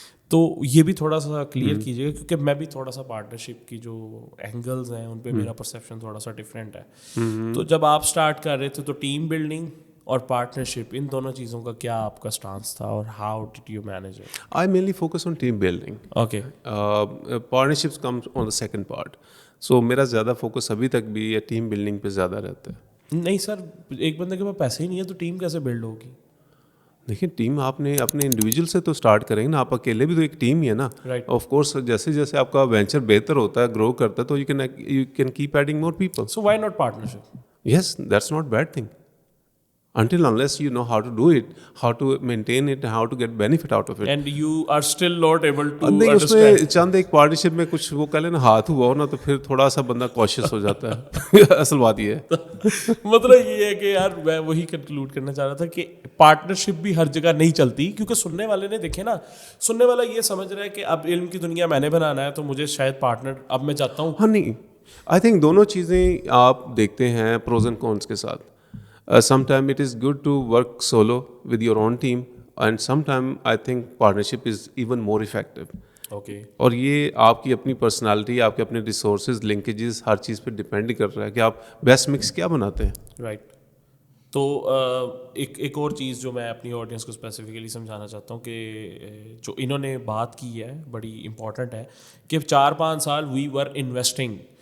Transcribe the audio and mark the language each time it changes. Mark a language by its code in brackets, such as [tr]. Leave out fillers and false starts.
[ur] تو یہ بھی تھوڑا سا کلیئر کیجیے گا, کیونکہ میں بھی تھوڑا سا پارٹنرشپ کی جو اینگلز ہیں ان پہ میرا پرسیپشن تھوڑا سا ڈفرینٹ ہے. تو جب آپ اسٹارٹ کر رہے تھے تو ٹیم بلڈنگ اور پارٹنرشپ, ان دونوں چیزوں کا کیا آپ کا اسٹانس تھا, اور [en] How did you manage it? I mainly focus on team building. Okay. Partnerships comes on the second part. [ur] سو میرا زیادہ فوکس ابھی تک بھی یہ ٹیم بلڈنگ پہ زیادہ رہتا ہے. نہیں سر, ایک بندے کے پاس پیسے ہی نہیں ہے تو ٹیم کیسے بلڈ ہوگی؟ دیکھیں ٹیم آپ نے اپنے انڈیویجول سے تو اسٹارٹ کریں گے نا, آپ اکیلے بھی تو ایک ٹیم ہی ہے نا. آف کورس جیسے جیسے آپ کا وینچر بہتر ہوتا ہے, گرو کرتا ہے, تو [en] You can keep adding more people. So why not partnership? Yes, that's not bad thing until unless you know how to do it, how to maintain it, how to get benefit out of it. And you are still not able to [ur] نہیں, اس [en] understand. [ur] میں چند ایک partnership میں کچھ وہ کہہ لیں نا ہاتھ ہوا ہو نا, تو پھر تھوڑا سا بندہ کوشش ہو جاتا ہے. اصل بات یہ ہے. مطلب یہ ہے کہ یار میں وہی کنکلوڈ کرنا چاہ رہا تھا کہ پارٹنرشپ بھی ہر جگہ نہیں چلتی, کیونکہ سننے والے نے دیکھے نا, سننے والا یہ سمجھ رہا ہے کہ اب علم کی دنیا میں نے بنانا ہے تو مجھے شاید پارٹنر اب میں چاہتا ہوں. ہاں نہیں, [en] I think [ur] دونوں چیزیں آپ دیکھتے ہیں پروز اینڈ کونس کے ساتھ. [en] Sometime it is good to work solo with your own team, and sometime I think partnership is even more effective. Okay. [ur] اور یہ آپ کی اپنی پرسنالٹی, آپ کے اپنے ریسورسز, لنکیجز, ہر چیز پہ ڈپینڈ کر رہا ہے کہ آپ بیسٹ مکس کیا بناتے ہیں. [en] Right. [ur] تو ایک اور چیز جو میں اپنی آڈینس کو اسپیسیفکلی سمجھانا چاہتا ہوں کہ جو انہوں نے بات کی ہے بڑی امپورٹنٹ ہے کہ 4-5 سال [en] We were investing.